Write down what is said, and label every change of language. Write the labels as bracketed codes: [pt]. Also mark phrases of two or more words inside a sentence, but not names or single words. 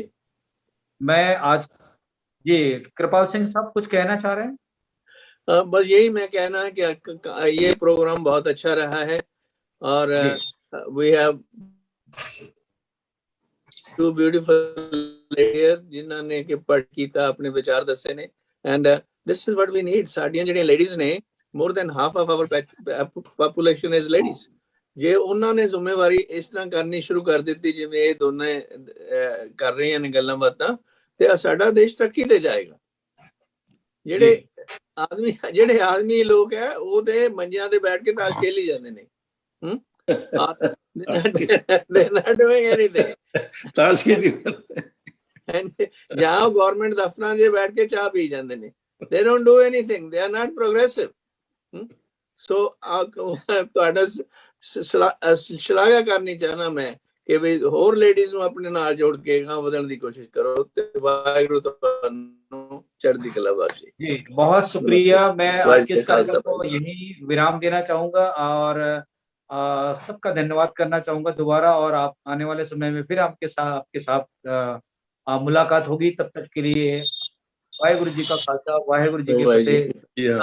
[hi] मैं आज जी, कृपाल सिंह साहब कुछ कहना चाह रहे हैं? बस यही मैं कहना है कि ये प्रोग्राम बहुत अच्छा रहा है और [en] we have two beautiful ladies [hi] जिन्होंने कि [pa] ਪੜ੍ਹ ਕੀਤਾ ਆਪਣੇ ਵਿਚਾਰ ਦੱਸੇ ਨੇ [en] and this is what we need. [pa] ਸਾਡੀਆਂ ਜਿਹੜੀਆਂ ਲੇਡੀਜ਼ ਨੇ [en] more than half of our population is ladies। [pa] ਜੇ ਉਹਨਾਂ ਨੇ ਜ਼ਿੰਮੇਵਾਰੀ ਇਸ ਤਰ੍ਹਾਂ ਕਰਨੀ ਸ਼ੁਰੂ ਕਰ ਦਿੱਤੀ ਜਿਵੇਂ ਇਹ ਦੋਨੇ ਕਰ ਰਹੀਆਂ ਨੇ ਗੱਲਾਂ ਬਾਤਾਂ, ਤੇ ਸਾਡਾ ਦੇਸ਼ ਤਰੱਕੀ ਤੇ ਜਾਏਗਾ। ਜਿਹੜੇ ਆਦਮੀ ਲੋਕ ਹੈ ਉਹ ਤੇ ਮੰਜਿਆਂ ਤੇ ਬੈਠ ਕੇ ਤਾਸ਼ ਖੇਲੀ ਜਾਂਦੇ ਨੇ। [en] They're not doing anything। [pa] ਜਹਾਂ ਗਵਰਨਮੈਂਟ ਦਫ਼ਤਰ ਜੇ ਬੈਠ ਕੇ ਚਾਹ ਪੀ ਜਾਂਦੇ ਨੇ, [en] they don't do anything, they are not progressive। [pa] so ਤੁਹਾਡਾ ਸ਼ਲਾਘਾ ਕਰਨੀ ਚਾਹਨਾ ਮੈਂ ਕਿ ਵੀ ਹੋਰ ਲੇਡੀਜ਼ ਨੂੰ ਆਪਣੇ ਨਾਲ ਜੋੜ ਕੇ ਗਾਂ ਵਧਣ ਦੀ ਕੋਸ਼ਿਸ਼ ਕਰੋ ਤੇ ਵਾਹਿਗੁਰੂ ਤੁਹਾਨੂੰ ਚੜ੍ਹਦੀ ਕਲਾ ਬਖਸ਼ੇ। [hi] जी, बहुत शुक्रिया। मैं आज के इस कार्यक्रम को यही विराम देना चाहूंगा और सबका धन्यवाद करना चाहूंगा दोबारा, और आप आने वाले समय में फिर आपके साथ मुलाकात होगी। तब तक के लिए वाहेगुरु जी का खालसा, वाहेगुरु जी की फतेह।